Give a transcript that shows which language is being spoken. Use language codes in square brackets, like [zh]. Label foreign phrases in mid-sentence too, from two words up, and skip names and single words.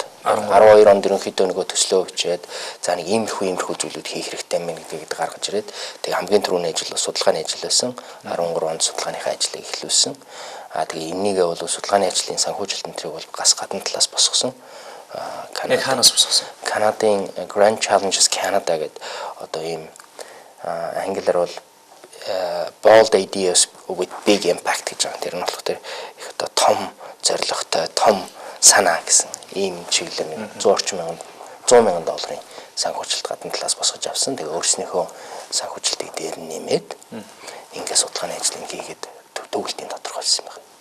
[mn] 12 онд ерөнхийдөө нөгөө төслөө бичээд за нэг иймэрхүү зүйлүүд хийх хэрэгтэй мэн гэдгийг гаргаж ирээд тэг хамгийн түрүүний ажил судалгааны ажил байсан. 13 онд судалгааныхаа ажлыг эхлүүлсэн. Тэгээ энийгээ бол судалгааны ажлын санхүүжилтийн тэрийг бол гас гадна талаас босгосон. Канадаас босгосон. Канадын Grand Challenges Canada гэдэг одоо ийм англиар бол [en] bold ideas with big impact [mn] гэж байгаа. Тэр нь болохоор тэр их одоо том зорилготой, том санаа гэсэн ийм чиглэлээр нэг 100 мянган долларын санхүүжилт гадна талаас босгож авсан. Тэгээ өөрснийхөө санхүүжилтийг дээр нэмээд ингээд судалгааны ажлыг хийгээд төгөлтийн тодорхойлсон байна.